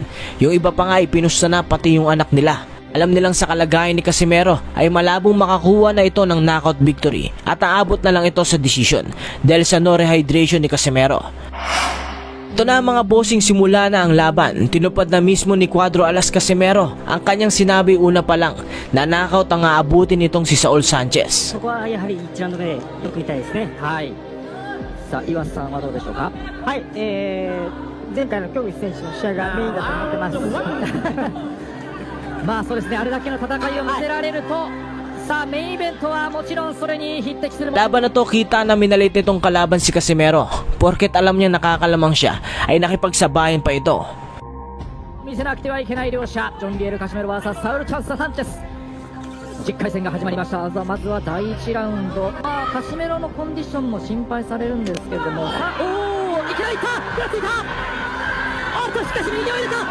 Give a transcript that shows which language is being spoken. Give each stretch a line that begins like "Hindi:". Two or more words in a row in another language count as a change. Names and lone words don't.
Filipino: Yung iba pa nga ay pinusta na pati yung anak nila. Alam nilang sa kalagayan ni Casimero ay malabong makakuha na ito ng
English: knockout victory
Filipino: at aabot na lang ito sa decision dahil sa
English: no rehydration
Filipino: ni Casimero. Ito na mga bossing, simula na ang laban. Tinupad na mismo ni Cuadro Alas Casimero ang kanyang sinabi una pa lang na knockout ang aabutin nitong si Saul Sanchez.
Japanese: そこはやはり一ラウンドでよく痛いですね。はい。さあ岩瀬さんはどうでしょうか。はい。前回の競技選手の試合がメインだと思ってます。まあそうですね、あれだけの戦いを見せられると、さあメインイベントはもちろんそれに匹敵する。
Filipino: Laban na to, kita na minalit nitong kalaban si Casimero. Porket alam niya nakakalamang siya ay nakipagsabayan pa ito.
Japanese: 見せなくてはいけない両者、ジョン・リエル・カシメロ vs サウル・チャンス・サンチェス。10回戦が始まりました。まずは第1ラウンド。カシメロのコンディションも心配されるんですけれども、さあおお、いきなりいった、手がついた。おっとしかし右を入れた。